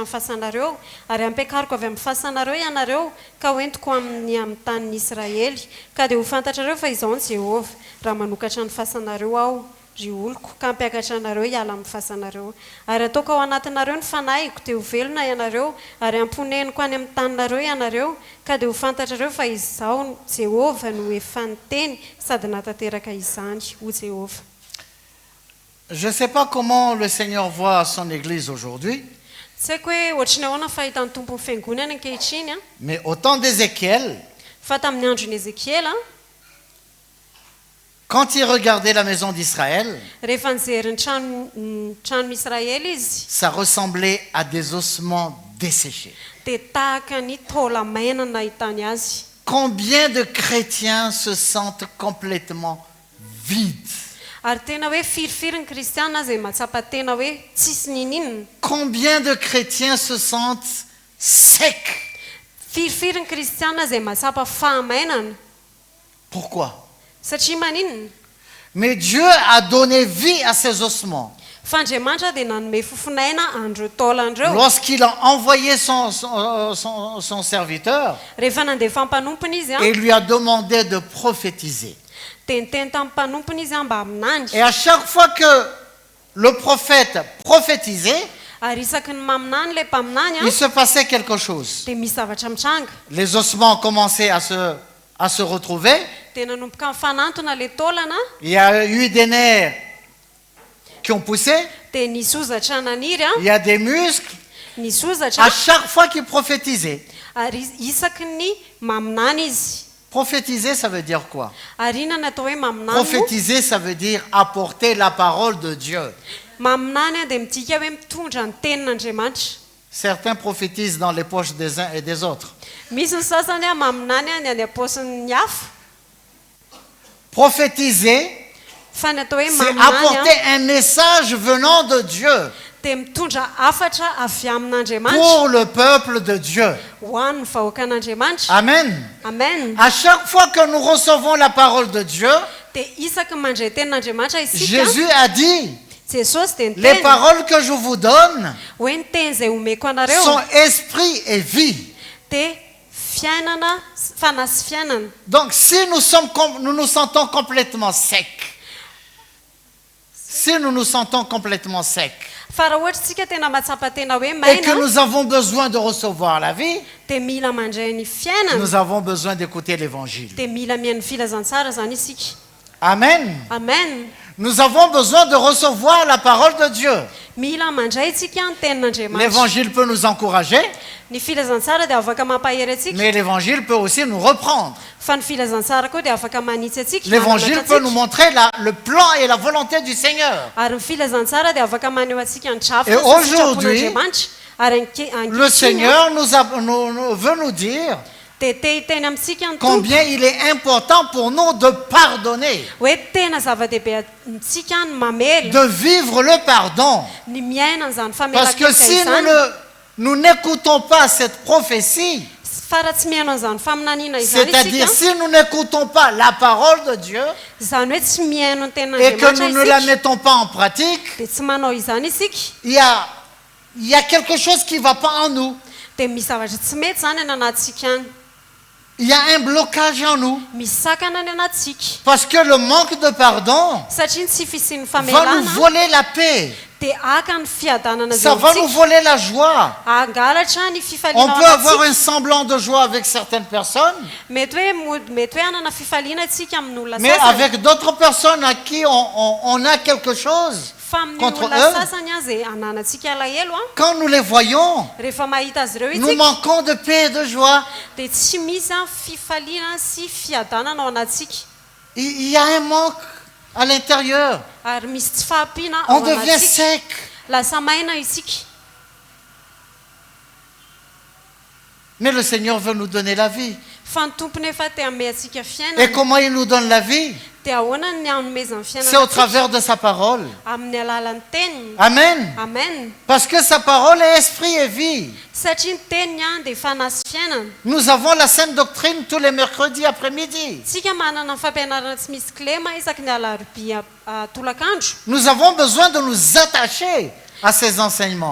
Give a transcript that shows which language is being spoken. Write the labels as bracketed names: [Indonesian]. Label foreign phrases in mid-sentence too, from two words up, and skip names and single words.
[Malagasy] amin'ny fahasanareo ary ampiakariko avy amin'ny fahasanareo ianareo ka hoentiko amin'ny tanin'ny Israely ka dia ho fantatrareo fa izao ny Jehovah raha manokatra ny fahasanareo aho ry oloko ka hampiakatra anareo hiala amin'ny fahasanareo ary ataoko ao anatinareo ny fanahiko dia ho velona ianareo ary amponeniko any amin'ny taninareo ianareo ka dia ho fantatrareo fa izao Jehovah no efa niteny sady natateraka izany ho Jehovah. [French] Je ne sais pas comment le Seigneur voit son Église aujourd'hui, [Malagasy] tsy haiko hoe ohatrany ahoana fahitan'ny tompony fiangonana ankehitriny [French] mais au temps d'Ézéchiel, [Malagasy] fa tamin'ny andron'i Ezekiela [French] quand il regardait la maison d'Israël, [Malagasy] rehefa nijery ny tranon'Israely izy [French] ça ressemblait à des ossements desséchés. [Malagasy] dia tahaka ny taola maina no nahitany azy. [French] Combien de chrétiens se sentent complètement vides? [Malagasy] Ary tena hoe firifiry ny kristiana izay mahatsapa tena hoe tsisy ninina. [French] Combien de chrétiens se sentent secs? [Malagasy] Firifiry ny kristiana izay mahatsapa fahamainana. [French] Pourquoi? [Malagasy] Satria maninona? [French] Mais Dieu a donné vie à ces ossements. [Malagasy] Fa Andriamanitra dia nanome fofinaina andreo taolandreo. [French] Lorsqu'il a envoyé son serviteur, [Malagasy] Rehefa nandefa ny mpanompony izy [French] et lui a demandé de prophétiser. [Malagasy] dia niteny tamin'ny mpanompony izy mba aminandy. [French] Et à chaque fois que le prophète prophétisait, [Malagasy] Ary isaky ny maminany ilay mpaminany [French] il se passait quelque chose. [Malagasy] dia misy zavatra mitranga. [French] Les ossements commençaient à se retrouver. [Malagasy] Dia nanomboka mifanantona ilay taolana. [French] Il y a eu des nerfs qui ont poussé. [Malagasy] Dia nisy ozatra naniry [French] Il y a des muscles. [Malagasy] nisy [French] À [Malagasy] ozatra [French] chaque fois qu'il prophétisait. [Malagasy] ary isaky ny maminany izy. [French] Prophétiser, ça veut dire quoi? [Malagasy] Ary inona natao hoe maminany? [French] Prophétiser, ça veut dire apporter la parole de Dieu. [Malagasy] Maminany dia midika hoe mitondra ny tenin'Andriamanitra. [French] Certains prophétisent dans les poches des uns et des autres. [Malagasy] Misy ny sasany maminany ny any am-paosiny hafa. [French] Prophétiser, [Malagasy] Fa ny atao hoe [French] c'est [Malagasy] maminany [French] apporter un message venant de Dieu [Malagasy] dia mitondra hafatra avy amin'Andriamanitra [French] pour le peuple de Dieu. [Malagasy] ho an'ny vahoakan'Andriamanitra. [French] Amen. [Malagasy] Amen. [French] À chaque fois que nous recevons la parole de Dieu, [Malagasy] Dia isaky ny mandray tenin'Andriamanitra isika [French] Jésus a dit, [Malagasy] Jesosy dia [French] les [Malagasy] niteny [French] paroles que je vous donne [Malagasy] hoe ny teny izay omeko anareo [French] sont esprit et vie. [Malagasy] dia fiainana Fanas fiainana. [French] Donc si nous nous sentons complètement secs, si nous nous sentons complètement secs, [Malagasy] Fa raha ohatra tsika tena matsapa tena hoe [French] et que [Malagasy] maina [French] nous avons besoin de recevoir la vie, [Malagasy] dia mila mandray ny fiainana. [French] nous avons besoin d'écouter l'évangile. [Malagasy] Dia mila mihaino filazantsara zany isika. [French] Amen. [Malagasy] Amen. [French] Nous avons besoin de recevoir la parole de Dieu. [Malagasy] Mila mandray tsika ny tenin'Andriamanitra. [French] L'évangile peut nous encourager, [Malagasy] Ny filazantsara dia afaka mampahery atsika. [French] mais l'évangile peut aussi nous reprendre. [Malagasy] Fa ny filazantsara koa dia afaka manitsy atsika. [French] L'évangile [Malagasy] mananatra [French] peut nous [Malagasy] atsika. [French] montrer le plan et la volonté du Seigneur. [Malagasy] Ary ny filazantsara dia afaka maneho atsika ny trafika [French] Et [Malagasy] sy [French] aujourd'hui, [Malagasy] sitrapon'Andriamanitra. Ary [French] Le Seigneur veut nous dire [Malagasy] dia te hiteny amintsika ny tompo [French] combien il est important pour nous de pardonner, [Malagasy] hoe tena zava-dehibe amintsika ny mamely, [French] de vivre le pardon. [Malagasy] ny miaina an'izany [French] Parce que si [Malagasy] famelan-keloka izany. [French] nous n'écoutons pas cette prophétie, [Malagasy] Fa raha tsy mihaino an'izany faminaniana izany [French] c'est-à-dire [Malagasy] isika, [French] si nous n'écoutons pas la parole de Dieu [Malagasy] izany hoe tsy mihaino ny [French] et que nous [Malagasy] ten'Andriamanitra [French] ne la [Malagasy] isika, [French] mettons pas en pratique, [Malagasy] dia tsy manao izany isika, [French] il y a quelque chose qui ne va pas en nous. [Malagasy] dia misy zavatra tsy mety zany any anatsika any. [French] Il y a un blocage en nous. [Malagasy] Misy sakana any anatsika. [French] Parce que le manque de pardon [Malagasy] Satria ny tsy fisian'ny [French] va nous [Malagasy] famelana [French] voler la paix. [Malagasy] dia aka ny fiadanana [French] Ça va nous voler la joie. [Malagasy] angalatra ny [French] On [Malagasy] fifaliana [French] peut avoir [Malagasy] anatsika. [French] un semblant de joie avec certaines personnes, [Malagasy] Mety hoe anana fifaliana atsika amin'olona [French] mais [Malagasy] sasany. [French] avec d'autres personnes à qui on a quelque chose, [Malagasy] Fa amin'ny [French] contre [Malagasy] olona [French] eux, [Malagasy] sasany azy ananantsika alahelo a, [French] quand nous les voyons, [Malagasy] rehefa mahita azy ireo [French] nous [Malagasy] itsika [French] manquons de paix et de joie. [Malagasy] dia tsy misy a fifaliana sy fiadanana ao anatsika. [French] Il y a un manque à l'intérieur. [Malagasy] Ary misy tsy fahampiana [French] On [Malagasy] ao [French] devient [Malagasy] anatsika. [French] sec. [Malagasy] Lasa maina isika. [French] Mais le Seigneur veut nous donner la vie. [Malagasy] Fa ny tompony efa te hanome antsika [French] Et [Malagasy] fiainana. [French] comment il nous donne la vie? [Malagasy] Dia ahoana ny hanomezany [French] C'est au [Malagasy] fiainana atsika? [French] travers de sa parole. [Malagasy] Amin'ny alalan'ny teniny. [French] Amen. [Malagasy] Amen. [French] Parce que sa parole est esprit et vie. [Malagasy] Satria ny teniny a dia fanasy fiainana. [French] Nous avons la sainte doctrine tous les mercredis après-midi. [Malagasy] Tsika manana ny fampianarana tsy misy cléma isaky ny alarobia tolakandro. [French] Nous avons besoin de nous attacher à ces enseignements